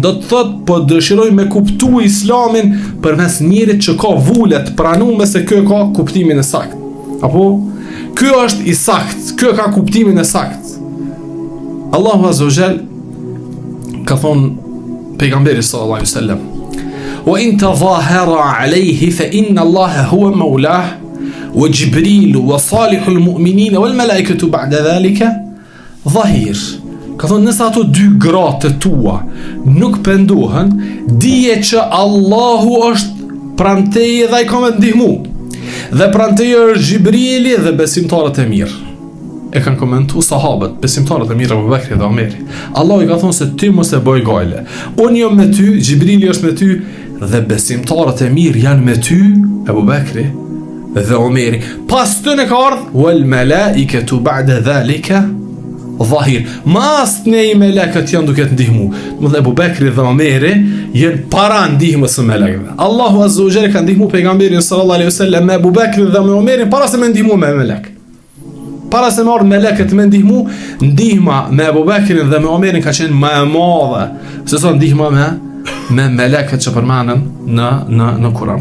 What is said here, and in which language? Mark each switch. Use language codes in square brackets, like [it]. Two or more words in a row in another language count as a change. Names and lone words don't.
[sq] Do të thotë po dëshirojmë me kuptu Islamin përmes njerit që ka vulet pranuar se ky ka kuptimin e saktë. Apo ky është i saktë, ky ka kuptimin e saktë. [ar] الله عز وجل [sq] ka thonë pejgamberi [ar] صلى الله عليه وسلم: وإن تظاهرا عليه فإن الله هو مولاه وجبريل وصالح المؤمنين والملائكة بعد ذلك ظهير. [sq] Ka thonë, nëse ato dy gratë tua nuk pendohen, dije që Allahu është pranë teje dhe ai ka me ndihmu. Dhe pranë teje është Xhibrili dhe besimtarët e mirë. E kanë komentu sahabët, besimtarët e mirë, Abu Bekri dhe Omeri. Allahu i ka thonë se ty mos e bëj gajle. Unë jam me ty, Xhibrili është me ty dhe besimtarët e mirë janë me ty, Abu Bekri dhe Omeri. Pas të në ka ardhë, [ar] والملائكة بعد ذلك ظهير. [sq] Mas ne i melekët janë duke të ndihmu. Më dhe Abu Bekri dhe Omeri janë para ndihmës së melekëve. Allahu [ar] عز وجل [sq] ka ndihmu pejgamberin [ar] صلى الله عليه وسلم [sq] me Abu Bekri dhe me Omerin para se me ndihmu me melek. Para se marrë melekët me ndihmu, ndihma me Abu Bekrin dhe me Omerin ka qenë më e madhe se sa ndihma me melekët që përmenden në Kur'an.